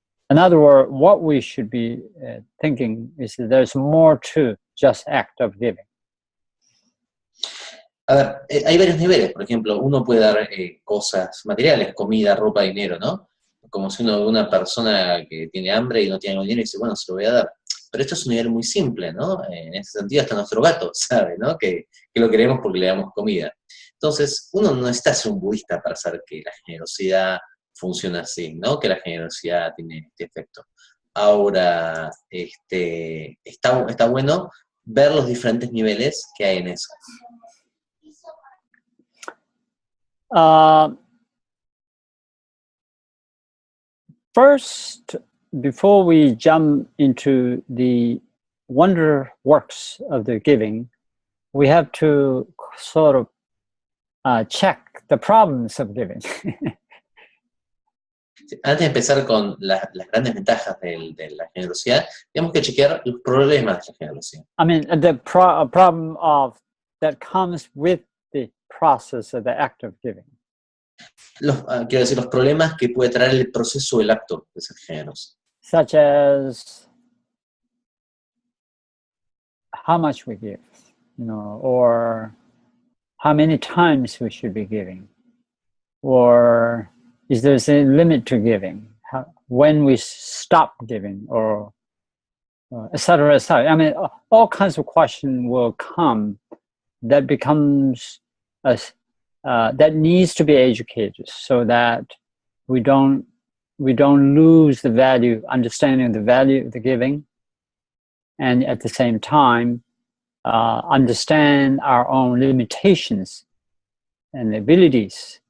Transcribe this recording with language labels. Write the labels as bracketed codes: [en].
[en] In other words, what we should be thinking is that there's more to just act of giving. [es] A ver, hay varios niveles. Por ejemplo, uno puede dar cosas materiales, comida, ropa, dinero, ¿no? Como si uno ve una persona que tiene hambre y no tiene dinero y dice, bueno, se lo voy a dar. Pero esto es un nivel muy simple, ¿no? En ese sentido, hasta nuestro gato sabe, ¿no? Que lo queremos porque le damos comida. Entonces, uno no necesita ser un budista para saber que la generosidad funciona así, ¿no? Que la generosidad tiene este efecto. Ahora, está bueno ver los diferentes niveles que hay en eso. [en] First, before we jump into the wonder works of the giving, we have to sort of check the problems of giving. [es] Antes de empezar con las grandes ventajas de la generosidad, tenemos que chequear los problemas de la generosidad. [en] I mean, the problem that comes with the process of the act of giving. [es] Quiero decir, los problemas que puede traer el proceso del acto de ser generoso. [en] Such as how much we give, you know, or how many times we should be giving, or is there a limit to giving? When we stop giving, or etc., etc. I mean, all kinds of questions will come that becomes that needs to be educated so that we don't lose the value, understanding the value of the giving, and at the same time understand our own limitations and abilities.